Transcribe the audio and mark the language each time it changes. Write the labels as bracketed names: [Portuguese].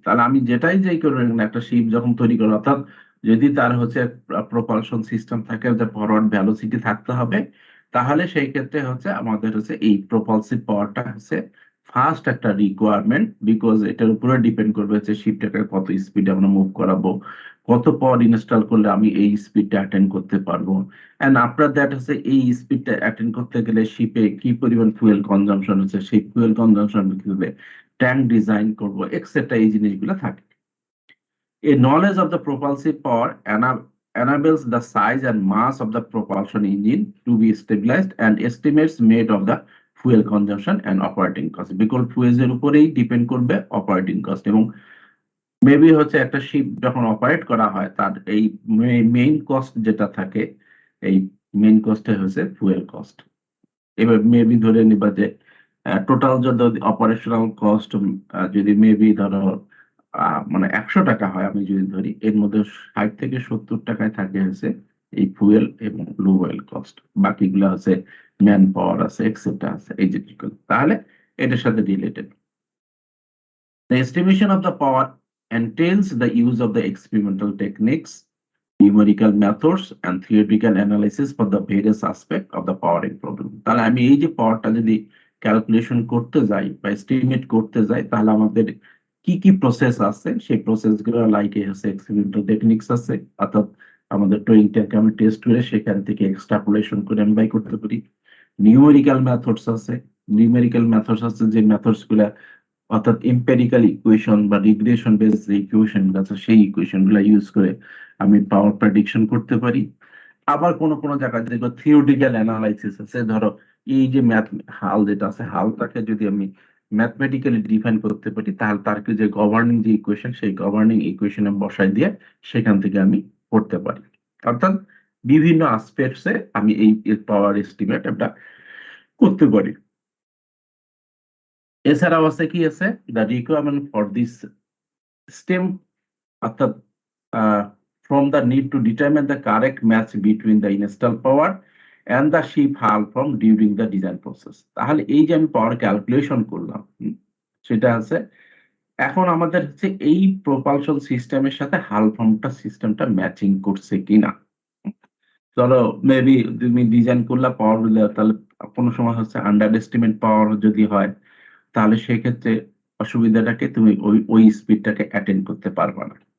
[Bangla] তাহলে আমি যেটাই যাই করি একটা শিপ যখন তৈরি করি, অর্থাৎ যদি তার হচ্ছে প্রপালশন সিস্টেম থাকে যে ফরওয়ার্ড ভেলোসিটি থাকতে হবে, তাহলে সেই ক্ষেত্রে হচ্ছে আমাদের হচ্ছে এই প্রপালসিভ পাওয়ারটা হচ্ছে ফার্স্ট একটা রিকোয়ারমেন্ট, বিকজ এটার উপরে ডিপেন্ড করবে যে শিপটাকে কত স্পিডে আমরা মুভ করাবো, কত পাওয়ার ইনস্টল করলে আমি এই স্পিডটা অ্যাটেন্ড করতে পারবো, এন্ড আফটার দ্যাট হচ্ছে এই স্পিডটা অ্যাটেন্ড করতে গেলে শিপে কি পরিমাণ ফুয়েল কনজাম্পশন হচ্ছে, সেই ফুয়েল কনজাম্পশন হিসেবে ট্যাঙ্ক ডিজাইন করবো এক্সেট্রা, এই জিনিসগুলো থাকে। [English] A knowledge of the propulsive power enables the size and mass of the propulsion engine to be stabilized and estimates made of the fuel consumption and operating cost, because fuel [Bangla] এর উপরেই depend করবে operating cost, এবং maybe হচ্ছে একটা sheep যখন operate করা হয় তার এই মেইন কস্ট যেটা থাকে, এই মেইন কস্টে হচ্ছে ফুয়েল কস্ট। এবার মেবি ধরে নিবা যে টোটাল যদি অপারেশনাল কস্ট যদি মেবি ধরো মানে 100 টাকা হয়, আমি যদি ধরি এর মধ্যে 60 থেকে 70 টাকায় থাকে হচ্ছে এই ফুয়েল এবং লো অয়েল কস্ট, বাকিগুলো হচ্ছে ম্যান পাওয়ার আছে এক্সেট্রা আছে এই জিনিসগুলো, তাহলে এটার সাথে related. [English] The estimation of the power entails the use of the experimental techniques, numerical methods and theoretical analysis for the various aspects of the powering problem. [Bangla] তাহলে আমি এই যে পাওয়ারটা যদি ক্যালকুলেশন করতে যাই বা এস্টিমেট করতে যাই, তাহলে আমাদের কি কি প্রসেস আছে, সেই প্রসেসগুলো লাইক হচ্ছে এক্সপেরিমেন্টাল টেকনিক্স আছে, অর্থাৎ আমাদের টোয়িংটাকে আমি টেস্ট করে সেখান থেকে এক্সট্রাপোলেশন করে আমি বাই করতে পারি। নিউমেরিক্যাল মেথডস আছে, নিউমেরিক্যাল মেথডস আছে যে মেথডস গুলা অর্থাৎ এম্পেরিক্যাল ইকুয়েশন বা রিগ্রেশন বেস যে ইকুয়েশন আছে সেই ইকুয়েশন গুলা ইউজ করে আমি পাওয়ার প্রেডিকশন করতে পারি। আবার কোন কোন জায়গায় দেখো থিওরিটিক্যাল অ্যানালাইসিস আছে, ধরো এই যে ম্যাথ হাল যেটা আছে, হালটাকে যদি আমি ম্যাথমেটিক্যালি ডিফাইন করতে পারি, তাহলে তার যে গভর্নিং যে ইকুয়েশন, সেই গভর্নিং ইকুয়েশনে বসাই দিয়ে সেখান থেকে আমি করতে পারি। অর্থাৎ বিভিন্ন আসপেক্টসে আমি এই পাওয়ার এস্টিমেট এটা করতে পারি। এছাড়াও আছে কি আছে, [English] the requirement for this stem, [Bangla] অর্থাৎ [English] from the need to determine the correct match between the installed power and the ship hull from during the design process. [Bangla] তাহলে এই যে আমি পাওয়ার ক্যালকুলেশন করলাম, সেটা আছে এখন আমাদের হচ্ছে এই প্রপালশন সিস্টেমের সাথে হাল ফর্মটা সিস্টেমটা ম্যাচিং করছে কিনা। ধরো মেবি তুমি ডিজাইন করলা পাওয়ার বিলে, তাহলে কোনো সময় হচ্ছে আন্ডার এস্টিমেট পাওয়ার যদি হয়, তাহলে সেক্ষেত্রে অসুবিধাটাকে তুমি ওই স্পিডটাকে অ্যাটেন্ড করতে পারবা না।